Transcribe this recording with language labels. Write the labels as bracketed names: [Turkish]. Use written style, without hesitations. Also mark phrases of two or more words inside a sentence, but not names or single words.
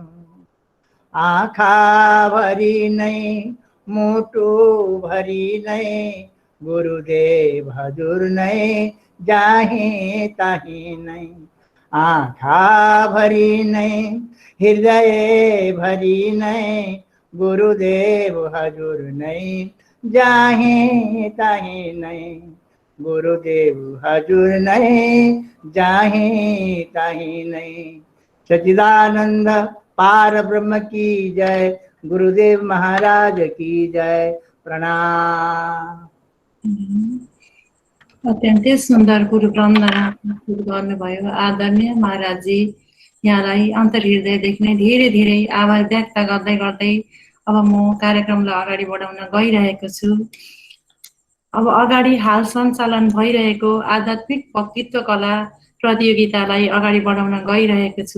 [Nepali] आँखा भरी नै मुटु भरी नै गुरुदेव हजुर नै जाहे ताही नै। आँखा भरी नै हृदय भरी नै गुरुदेव हजुर नै जाहे ताही नै। गुरुदेव हजुर नै जाहे ताही नै। [Hindi] सच्चिदानंद पार ब्रह्म की जय। गुरुदेव महाराज की जय। प्रणाम। [Nepali] अत्यन्तै सुन्दर गुरु वन्दना गर्नुभयो आदरणीय महाराजजी। यहाँलाई अन्तर्हृदयदेखि नै धेरै धेरै आभार व्यक्त गर्दै गर्दै अब म कार्यक्रमलाई अगाडि बढाउन गइरहेको छु। अब अगाडि हाल सञ्चालन भइरहेको आध्यात्मिक वक्तृत्व कला प्रतियोगितालाई अगाडि बढाउन गइरहेको छु।